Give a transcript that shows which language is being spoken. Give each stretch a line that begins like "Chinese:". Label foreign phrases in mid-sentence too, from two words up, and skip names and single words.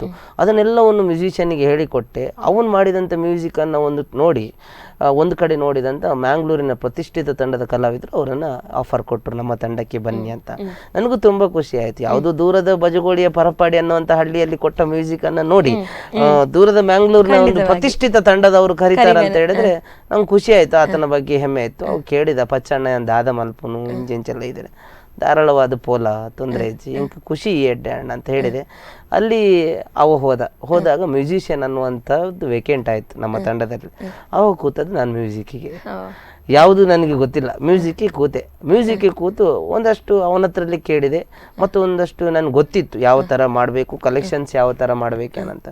Kannada: ಅದನ್ನೆಲ್ಲವನ್ನು ಮ್ಯೂಸಿಷಿಯನ್ನಿಗೆ ಹೇಳಿಕೊಟ್ಟೆ. ಅವನು ಮಾಡಿದಂಥ ಮ್ಯೂಸಿಕನ್ನು ಒಂದು ಕಡೆ ನೋಡಿದಂಥ ಮ್ಯಾಂಗ್ಳೂರಿನ ಪ್ರತಿಷ್ಠಿತ ತಂಡದ ಕಲಾವಿದರು ಅವರನ್ನು ಆಫರ್ ಕೊಟ್ಟರು, ನಮ್ಮ ತಂಡಕ್ಕೆ ಬನ್ನಿ ಅಂತ. ನನಗೂ ತುಂಬ ಖುಷಿ ಆಯಿತು. ಯಾವುದೋ ದೂರದ ಬಜಗೋಳಿಯ ಪರಪಾಡಿ ಅನ್ನುವಂಥ ಹಳ್ಳಿಯಲ್ಲಿ ಕೊಟ್ಟ ಮ್ಯೂಸಿಕನ್ನು ನೋಡಿ ದೂರದ ಮ್ಯಾಂಗ್ಳೂರಿನ ಒಂದು ಪ್ರತಿಷ್ಠಿತ ತಂಡದವರು ಕರೀತಾರೆ ಅಂತ ಹೇಳಿದ್ರೆ ನಂಗೆ ಖುಷಿ ಆಯಿತು, ಆತನ ಬಗ್ಗೆ ಹೆಮ್ಮೆ ಆಯಿತು. ಅವ್ರು ಕೇಳಿದ
Tulu: ಪಚ್ಚಣ್ಣ ದಾದ ಮಲ್ಪನು ಇಂಚೆಲ್ಲ ಇದ್ದಾರೆ, ಧಾರಾಳವಾದ ಪೋಲ ತೊಂದರೆ ಇಜ್ಜಿ ಇಂಕ ಖುಷಿ ಎಡ್ಡೆ ಅಣ್ಣ
Kannada: ಅಂತ ಹೇಳಿದೆ. ಅಲ್ಲಿ ಹೋದಾಗ ಮ್ಯೂಸಿಷಿಯನ್ ಅನ್ನುವಂಥದ್ದು ವೇಕೆಂಟ್ ಆಯಿತು ನಮ್ಮ ತಂಡದಲ್ಲಿ. ಅವಾಗ ಕೂತದ್ದು ನಾನು ಮ್ಯೂಸಿಕ್ಕಿಗೆ. ಯಾವುದು ನನಗೆ ಗೊತ್ತಿಲ್ಲ, ಮ್ಯೂಸಿಕ್ಗೆ ಕೂತು ಒಂದಷ್ಟು ಅವನ ಹತ್ರಲ್ಲಿ ಕೇಳಿದೆ, ಮತ್ತು ಒಂದಷ್ಟು ನನಗೆ ಗೊತ್ತಿತ್ತು ಯಾವ ಥರ ಮಾಡಬೇಕು, ಕಲೆಕ್ಷನ್ಸ್ ಯಾವ ಥರ ಮಾಡಬೇಕೇನಂತ.